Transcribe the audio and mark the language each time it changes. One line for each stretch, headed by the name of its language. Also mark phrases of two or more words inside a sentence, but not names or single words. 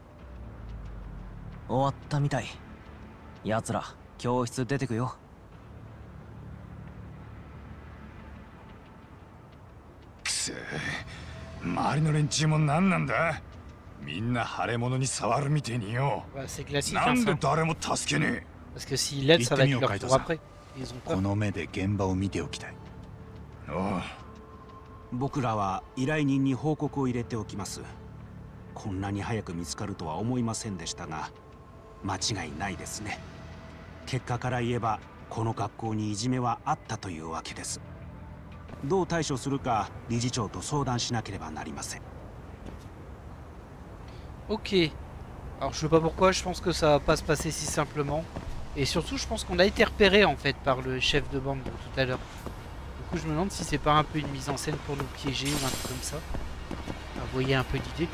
Japanese: 終わったみたい。奴ら教室出てくよ。くそ、周りの連中も何なんだ。みんな腫れ物に触るみてえによ。
French: Bah, c'est classique
Japanese: な
French: hein,
Japanese: んで
French: ça.
Japanese: 誰も助けね
French: Parce que s'ils l'aident, ça va être leur tour après. Ils ont
Japanese: こ
French: peur.
Japanese: の目で現場を見ておきたい。え。おう、僕らは依頼人に報告を入れておきます。こんなに早く見つかるとは思いませんでしたが、間違いないですね。結果から言えばこの学校にいじめはあったというわけです。どう対処するか理事長と相談しなければなりません。
French: Ok. Alors je sais pas pourquoi, je pense que ça va pas se passer si simplement. Et surtout je pense qu'on a été repéré en fait par le chef de bande tout à l'heure. Du coup je me demande si c'est pas un peu une mise en scène pour nous piéger ou un truc comme ça. Vous voyez un peu d'idée.